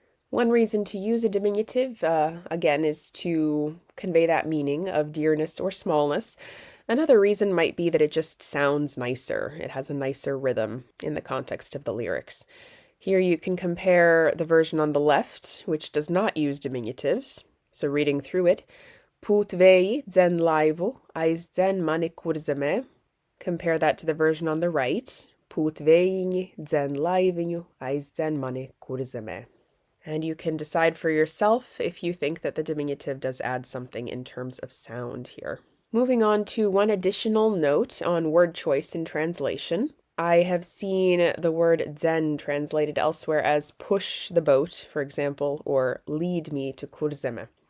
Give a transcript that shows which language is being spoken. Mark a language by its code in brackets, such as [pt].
[en] One reason to use a diminutive, again, is to convey that meaning of dearness or smallness. Another reason might be that it just sounds nicer. It has a nicer rhythm in the context of the lyrics. Here you can compare the version on the left, which does not use diminutives. So reading through it, [lv] Pūt vēji dzen laivu aizdzen mani kurzemē. [en] Compare that to the version on the right, [lv] Pūt vējiņi dzen laiviņu aizdzen mani kurzemē. [en] And you can decide for yourself if you think that the diminutive does add something in terms of sound here. Moving on to one additional note on word choice in translation. I have seen the word dzen translated elsewhere as push the boat, for example, or lead me to kurzemē.